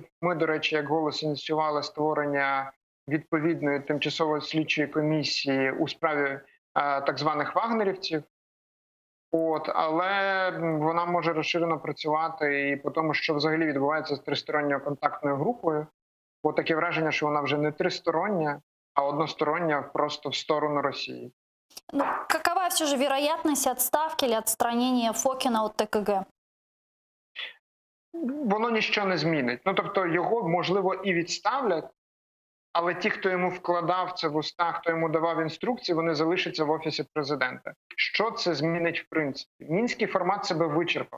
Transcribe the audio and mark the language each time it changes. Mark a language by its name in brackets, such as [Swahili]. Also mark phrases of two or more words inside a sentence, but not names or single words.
[Ukrainian] Ми, до речі, як «Голос» ініціювали створення відповідної тимчасової слідчої комісії у справі так званих вагнерівців. Але вона може розширено працювати і по тому, що взагалі відбувається з тристоронньою контактною групою. Бо таке враження, що вона вже не тристороння, а одностороння просто в сторону Росії. [Russian] Какова все же вероятность отставки или отстранения Фокина от ТКГ? [Ukrainian] Воно нічого не змінить. Тобто його, можливо, і відставлять, але ті, хто йому вкладав це в уста, хто йому давав інструкції, вони залишаться в Офісі Президента. Що це змінить в принципі? Мінський формат себе вичерпав.